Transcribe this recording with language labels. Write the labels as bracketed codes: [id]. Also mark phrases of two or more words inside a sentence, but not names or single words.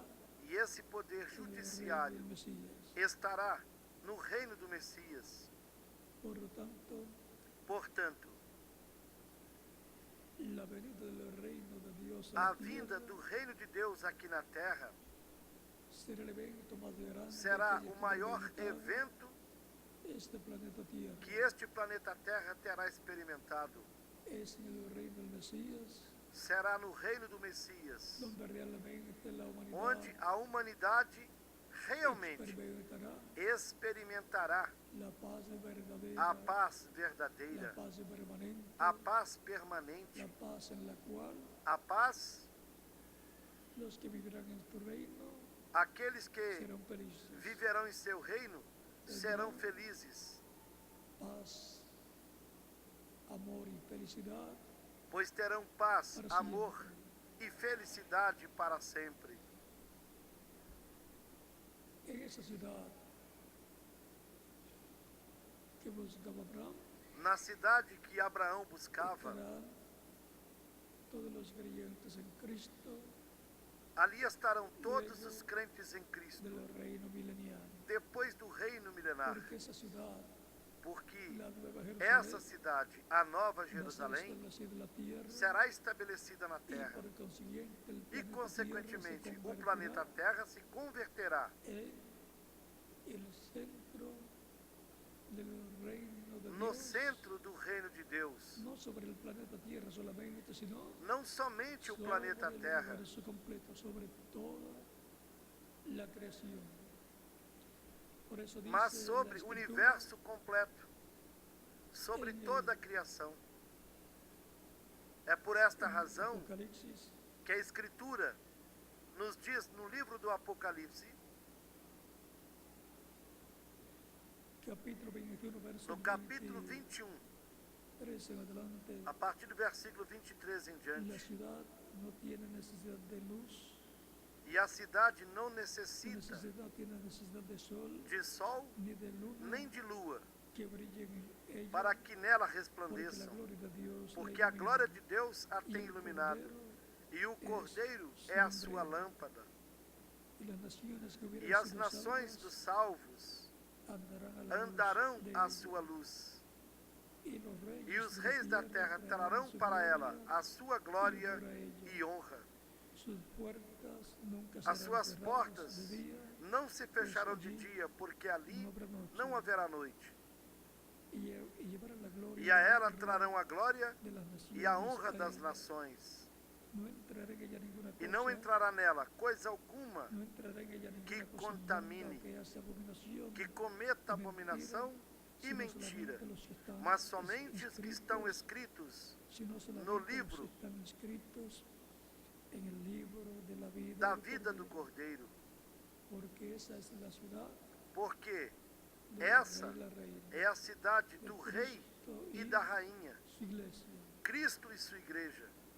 [pt] E esse poder [es] en el reino [pt] judiciário [es] del Mesías. [pt] estará no reino do Messias. [es] Por lo tanto, [pt] Portanto, [es] la venida del reino de Dios [pt] a [es] la [pt] vinda [es] tierra [pt] do reino de Deus aqui na terra [es] será el evento más grande [pt] será [es] que [pt] o [es] haya [pt] maior [es] experimentado [pt] evento [es] este planeta Tierra. [pt] que este planeta Terra terá experimentado. [es] Es en el reino del Mesías [pt] Será no reino do Messias, [es] donde realmente la humanidad [pt] onde a humanidade realmente experimentará [es] la paz verdadera, [pt] a paz [es] la [pt] verdadeira, [es] paz permanente, [pt] a paz permanente, [es] la paz en la cual [pt] a paz. [es] los que vivirán en tu reino [pt] Aqueles que [es] serán felices. [pt] viverão em seu reino serão felizes, [es] Paz, amor y felicidad [pt] pois terão paz, [es] para [pt] amor [es] siempre. [pt] e felicidade para sempre. [es] En esa ciudad que buscaba Abraham, [pt] Na cidade que Abraão buscava, [es] estarán todos los creyentes en Cristo [pt] ali estarão todos os crentes em Cristo, [es] del reino milenial. [pt] depois do reino milenar, [es] Porque esa ciudad, [pt] porque [es] la nueva [pt] essa [es] Jerusalén, [pt] cidade, a Nova [es] va a ser [pt] Jerusalém, [es] establecida en la tierra, [pt] será estabelecida na [es] y [pt] terra [es] por consiguiente el [pt] e, [es] planeta [pt] consequentemente, [es] Tierra se [pt] o planeta [es] convertirá [pt] Terra se converterá [es] en el centro del reino de [pt] no [es] Dios, [pt] centro do reino de Deus, [es] no sobre el planeta Tierra solamente, sino [pt] não somente o [es] sobre [pt] planeta [es] el [pt] Terra, [es] universo completo, sobre toda la creación. Por eso dice [pt] mas [es] la [pt] sobre o [es] Escritura, [pt] universo completo, sobre Em toda a criação. É por esta [es] en [pt] razão [es] Apocalipsis, [pt] que a Escritura nos diz no livro do Apocalipse, [es] capítulo 21, verso [pt] no capítulo 21, [es] 23 en adelante, [pt] a partir do versículo 23 em [es] la [pt] diante, [es] ciudad no tiene necesidad de luz, [pt] e a cidade não [es] no [pt] necessita [es] tiene necesidad de sol, [pt] de sol [es] ni de luna, [pt] nem de lua, [es] que brillen en ella, [pt] para que nela [es] porque la [pt] resplandeçam, [es] gloria de Dios [pt] porque [es] la [pt] a glória [es] ilumina, [pt] de Deus a [es] y [pt] tem [es] el [pt] iluminado, [es] Cordero [pt] e o Cordeiro [es] su [pt] é a sua [es] lumbrera. [pt] lâmpada, [es] Y las naciones que hubieran [pt] e as [es] sido [pt] nações [es] salvas [pt] dos salvos [es] andarán [pt] andarão [es] a la [pt] à [es] luz de [pt] sua luz, [es] ella. [pt] e os reis da terra trarão para ela a sua glória e honra. [es] Sus puertas nunca [pt] As [es] serán [pt] suas [es] cerradas [pt] portas [es] de día, [pt] não se fecharão de dia, porque ali [es] no habrá noche. [pt] não haverá noite. [es] Y llevarán la gloria [pt] E a ela [es] honra [pt] trarão a glória [es] de las naciones [pt] e a honra [es] a [pt] das [es] ella. [pt] nações. [es] No entrará en ella ninguna [pt] E não [es] cosa, [pt] entrará nela coisa alguma [es] no entrará en ella [pt] que [es] ninguna cosa [pt] contamine, [es] inmunda, que hace abominación, [pt] que cometa [es] y [pt] abominação e [es] sino [pt] mentira, [es] solamente los que están [pt] mas somente os que estão escritos [es] sino solamente [pt] no [es] los que [pt] livro [es] están inscritos en el libro de la vida, [pt] da [es] del [pt] vida do [es] Cordero, [pt] Cordeiro, [es] porque esa es la ciudad [pt] porque [es] del [pt] essa [es] rey y la reina, [pt] é a cidade [es] de [pt] do rei [es] Cristo [pt] e da rainha, [es] su iglesia. [pt] Cristo e sua igreja.